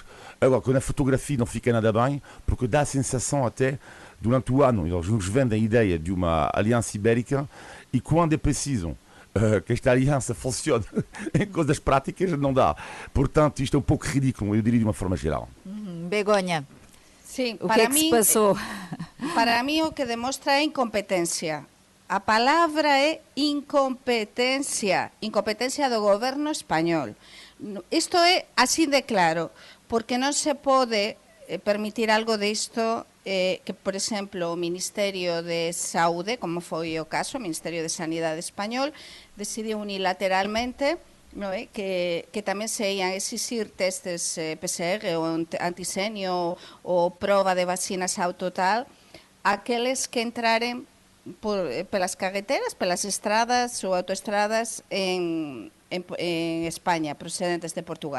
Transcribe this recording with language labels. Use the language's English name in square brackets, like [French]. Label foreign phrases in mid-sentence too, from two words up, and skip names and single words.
[Portuguese] Agora, quando a fotografia não fica nada bem, porque dá a sensação até, durante o ano, eles nos vendem a ideia de uma aliança ibérica e quando é preciso que esta aliança funcione em coisas práticas, não dá. Portanto, isto é um pouco ridículo, eu diria de uma forma geral. Begonha. [Galician] Sí, [Portuguese] o que é que se passou? [Galician] Para mí o que demostra é incompetência. [Portuguese] A palavra é incompetência. Incompetência do governo espanhol. [Galician] Isto é así de claro, porque non se pode permitir algo disto que, por exemplo, o Ministerio de Saúde, como foi o caso, o Ministerio de Sanidade español, decidiu unilateralmente que tamén se ian exixir testes PCR ou antisenio ou prova de vacinas ao total aqueles que entraren pelas carreteras, pelas estradas ou autoestradas en España, procedentes de Portugal.